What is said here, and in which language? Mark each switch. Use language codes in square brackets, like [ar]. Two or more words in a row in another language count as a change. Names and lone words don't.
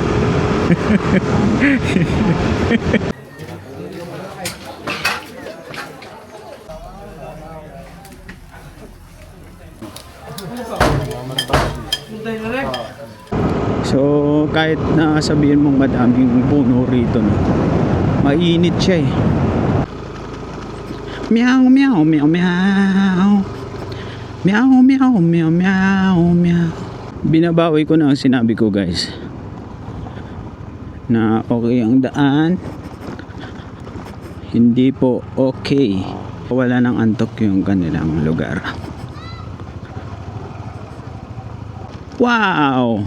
[tl] So kahit na sabihin mong madaming puno rito no, mainit siya eh. Meow meow meow meow. Meow meow meow meow meow. Binabawi ko na ang sinabi ko guys, na okay ang daan. Hindi po okay. Wala nang antok yung kanilang lugar. Wow!